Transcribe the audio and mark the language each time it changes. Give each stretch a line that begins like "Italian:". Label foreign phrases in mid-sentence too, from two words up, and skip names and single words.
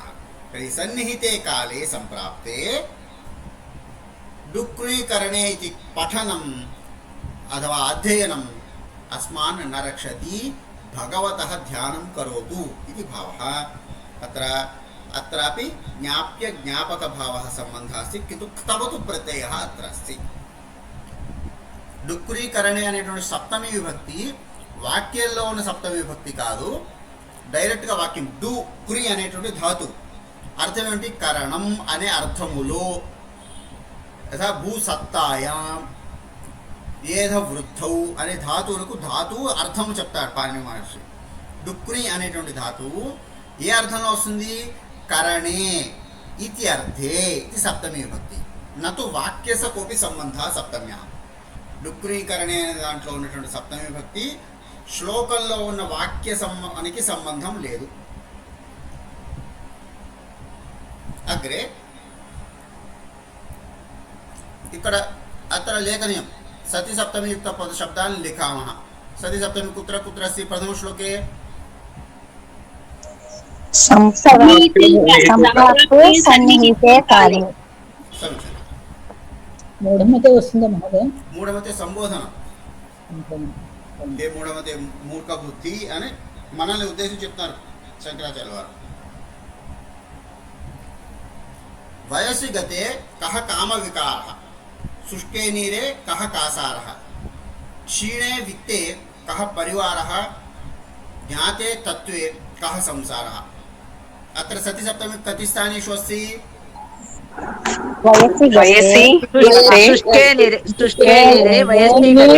Sanskrit: तर्हि सन्निहिते काले संप्राप्ते डुक्रीकरणे इति पठनम् अथवा अध्ययनम् अस्मान् न रक्षति, भगवतः ध्यानं करोतु इति भावः। अत्रापि ज्ञाप्य ज्ञापकभावः सम्बन्धः अस्ति, किन्तु क्तवतु प्रत्ययः अत्र अस्ति।
Telugu: डुक्रीकरणे అనేటువంటి సప్తమి విభక్తి వాక్యంలో ఉన్న సప్తమి విభక్తి కాదు, డైరెక్ట్గా వాక్యం డూక్రీ అనేటువంటి ధాతు అర్థం ఏమిటి? కరణం అనే అర్థములో,
Sanskrit: యథా భూసత్తాయాం ఏధ వృద్ధౌ
Telugu: అనే ధాతువులకు ధాతువు అర్థము చెప్తాడు పాణిని మహర్షి. డుక్రీ అనేటువంటి ధాతువు ఏ అర్థంలో వస్తుంది?
Sanskrit: కరణే इति अर्थे इति सप्तमी विभक्ति नतु वाक्यस्य कोऽपि सम्बन्धः सप्तम्याः डुक्रीकरणे
Telugu: दांట్లో ఉన్నటువంటి సప్తమి విభక్తి శ్లోకంలో ఉన్న వాక్య సంబంధానికి సంబంధం లేదు.
Sanskrit: అగ్రే ఇక్కడ अत्र लेखनीयं सति सप्तमी युक्त पद शब्दान् लिखामः. सति सप्तमी कुत्र कुत्र अस्ति? प्रथम श्लोके सन्निहिते काले
Telugu: మూఢమతే వస్తుందా మహోదయ? మూఢమతే సంబోధన. ఏ మూఢమతే మూర్ఖ బుద్ధి అని మనల్ని ఉద్దేశించి చెప్తున్నారు శంకరాచార్య వారు.
Sanskrit: వయసి గతే కహ కామ వికారః शुष्के नीरे कः कासारः क्षीणे वित्ते कः परिवारः ज्ञाते तत्त्वे कः संसारः. अत्र सति सप्तमी कति स्थानेषु अस्ति? वयसि शुष्के नीरे वयसि